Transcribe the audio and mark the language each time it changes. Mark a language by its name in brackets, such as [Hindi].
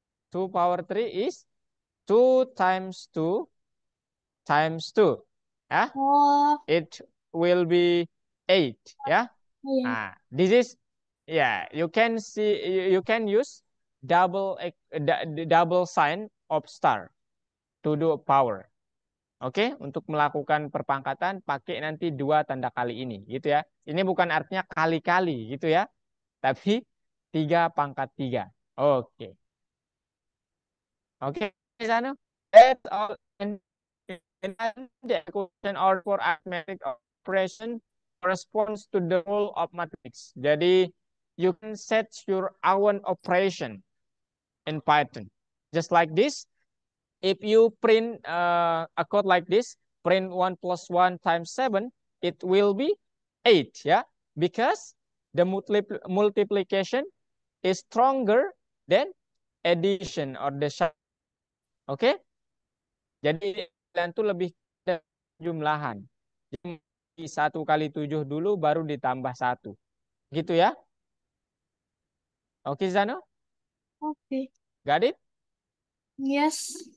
[English] 2 power 3 is 2 times 2 times 2. Ya, Oh. it will be 8 ya. [Indonesian] Iya. [English] Nah, this is you can see, you can use double sign of star to do power. [Indonesian] Oke, untuk melakukan perpangkatan pakai nanti 2 tanda kali ini, gitu ya. Ini bukan artinya kali-kali, gitu ya. Tapi 3 pangkat 3. Oke. Oke, sana. [English] That's all. And the equation or for arithmetic operation corresponds to the rule of mathematics. Jadi, you can set your own operation in Python. Just like this. If you print a code like this, print 1 plus 1 times 7, it will be 8, ya. Because the multiplication is stronger than addition or the sum. Oke? [Indonesian] Jadi itu lebih jumlahan. Jadi 1 kali 7 dulu baru ditambah 1. Gitu ya? Oke, Zano? Oke. [English] Got it? Yes.